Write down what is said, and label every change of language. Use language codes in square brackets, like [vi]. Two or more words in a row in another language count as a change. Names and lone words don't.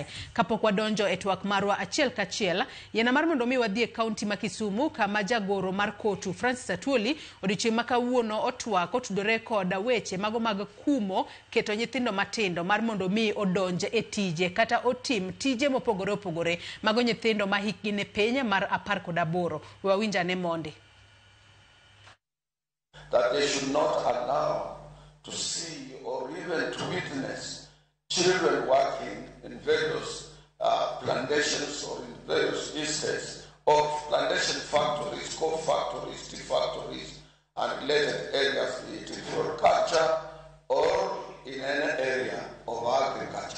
[luo] Kapok wadonjo e twak marwa achiel kachiel, yena mar mondo mi wadhi e county ma Kisumu kama jagoro mar kotu Francis Atwoli odiochieng' ma kawuono otwak otudore kod weche mago mag kumo keto nyithindo matindo mar mondo mi odonje e tije kata otim tije mopogore opogore mago nyithindo ma hikgi ne piny mar 18. Wawinja ne mondi. [en] That they should not allow to see or even to witness children working in various plantations or in various estates of plantation factories, coal factories, tea factories, and related areas, be it in floriculture or in any area of agriculture.